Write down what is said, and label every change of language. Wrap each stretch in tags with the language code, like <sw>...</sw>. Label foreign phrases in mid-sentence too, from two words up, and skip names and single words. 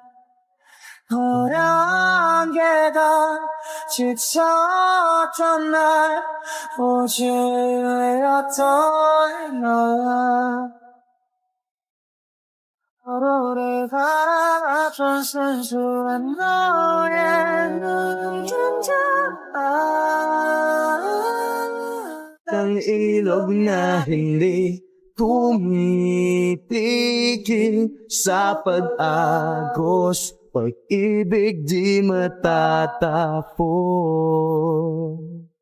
<ko>어려운 계단 지쳤던 날 보지 않았던 너와 서로를 바라봤던 순수한 너의 눈동자</ko> <tl>ng ilog na hindi tumitigil sa pag-agos, pag-ibig di matatapos.</tl>